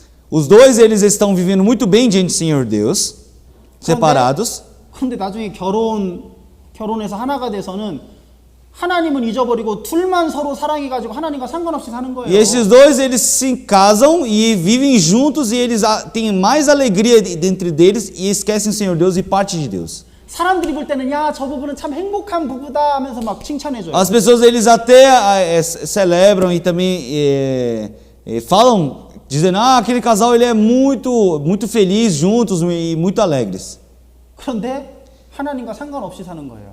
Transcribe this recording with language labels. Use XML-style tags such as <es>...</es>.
<pt>Os dois eles estão vivendo muito bem diante do Senhor Deus, separados.</pt> <ko>근데 나중에 결혼해서 하나가 돼서는 하나님은 잊어버리고 둘만 서로 사랑해가지고 하나님과 상관없이 사는 거예요.</ko> <pt>E esses dois eles se casam e vivem juntos e eles têm mais alegria dentro deles e esquecem o Senhor Deus e parte de Deus.</pt> <ko>사람들이 볼 때는 야, 저 부부는 참 행복한 부부다 하면서 막 칭찬해줘요.</ko> <pt>As pessoas eles até celebram e também falam dizendo aquele casal ele é muito feliz juntos e muito alegres.</pt> <ko>그런데 하나님과 상관없이 사는 거예요.</ko>